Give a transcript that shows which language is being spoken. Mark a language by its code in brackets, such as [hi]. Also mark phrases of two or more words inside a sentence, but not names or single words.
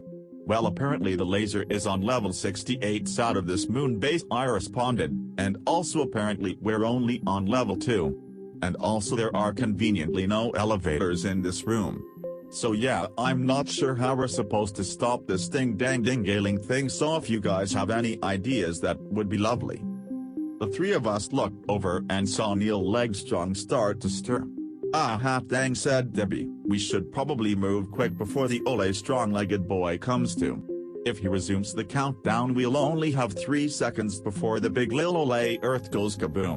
[en] Well, apparently the laser is on level 68 out of this moon base, I responded, and also apparently we're only on level 2. And also there are conveniently no elevators in this room. So yeah, I'm not sure how we're supposed to stop this ding-dang-ding-galing thing, so if you guys have any ideas that would be lovely. The three of us looked over and saw Neil Legstrong start to stir. Ah, hot dang, said Debbie, we should probably move quick before the ole strong-legged boy comes to. If he resumes the countdown, we'll only have 3 seconds before the big lil ole earth goes kaboom.